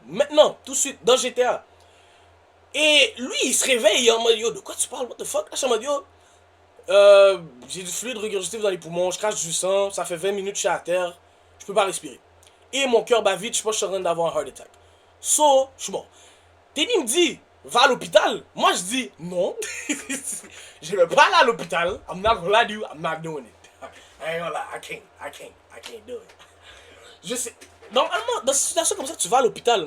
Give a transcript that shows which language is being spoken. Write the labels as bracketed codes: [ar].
[fr] Maintenant, tout de suite, dans GTA. Et lui, il se réveille en mode, yo, de quoi tu parles? [en] What the fuck? [fr] Là, je suis en mode, yo, j'ai du fluide régurgitif dans les poumons, je crache du sang, ça fait 20 minutes que je suis à terre, je peux pas respirer. Et mon cœur bat vite, je pense que je suis en train d'avoir un heart attack. So, je suis mort. Teddy me dit, va à l'hôpital. Moi, je dis, non. Je vais pas aller à l'hôpital. [en] I'm not gonna lie to you, I'm not doing it. I ain't gonna lie, I can't do it. [fr] Je sais. Normalement, dans cette situation comme ça, tu vas à l'hôpital.